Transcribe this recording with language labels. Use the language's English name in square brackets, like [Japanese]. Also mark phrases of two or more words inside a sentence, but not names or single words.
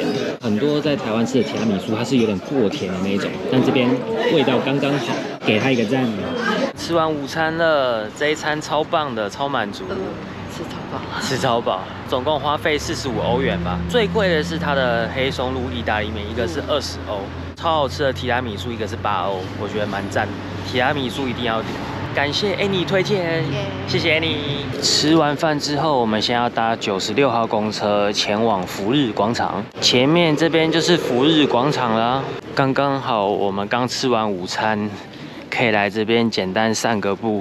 [Chinese] 很多在台灣吃的提拉米蘇它是有點過甜的那種，但這邊味道剛剛好，給它一個讚。吃完午餐了，這一餐超棒的，超滿足。吃超飽，總共花費45歐元吧。最貴的是它的黑松露意大利麵，一個是20歐。超好吃的提拉米蘇，一個是8歐，我覺得蠻讚的。提拉米蘇一定要點。感謝 Annie 推薦，謝謝 Annie。吃完飯之後，我們先要搭96號公車前往福日廣場。前面這邊就是福日廣場啦，剛剛好我們剛吃完午餐，可以來這邊簡單散個步。